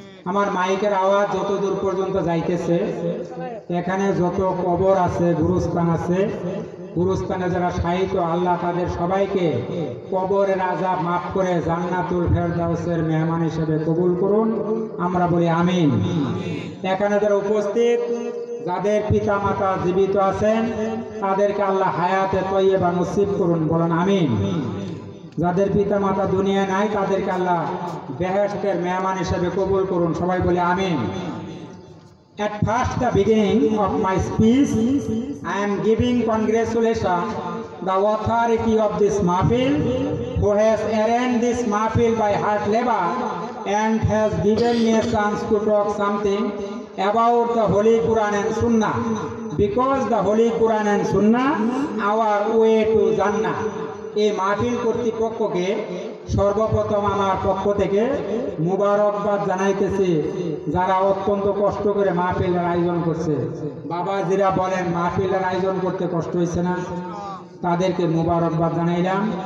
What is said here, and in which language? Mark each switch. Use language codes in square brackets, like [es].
[bn] আমার মাইকের আওয়াজ যত দূর পর্যন্ত যাইতেছে, এখানে যত কবর আছে, গুরুস্থান আছে, গুরুস্থানে যারা শায়িত, আল্লাহ তাদের সবাইকে কবরের আযাব মাফ করে জান্নাতুল ফেরদাউসের মেহমান হিসেবে কবুল করুন। আমরা বলি আমিন। এখানে যারা উপস্থিত, যাদের পিতা মাতা জীবিত আছেন, তাদেরকে আল্লাহ হায়াতে তয়্যিবা নসিব করুন, বলেন আমিন। যাদের পিতা মাতা দুনিয়া নাই, তাদেরকে আল্লাহ বেহেশতের মেহমান হিসেবে কবুল করুন। সবাই বলে আমিন। [en] At first, the beginning of my speech, I am giving congratulations the authority of this mahfil, who has arranged this mahfil by hard labor and has given me a chance to talk something about the Holy Quran and Sunnah, because the Holy Quran and Sunnah our way to Jannah. [bn] এই মাহফিল কর্তৃপক্ষকে সর্বপ্রথম আমার পক্ষ থেকে মুবারকবাদ জানাইতেছি, যারা অত্যন্ত কষ্ট করে মাহফিলের আয়োজন করছে। বাবাজিরা বলেন মাহফিলের আয়োজন করতে কষ্ট হয়েছে না? তাদেরকে মুবারকবাদ জানাইলাম।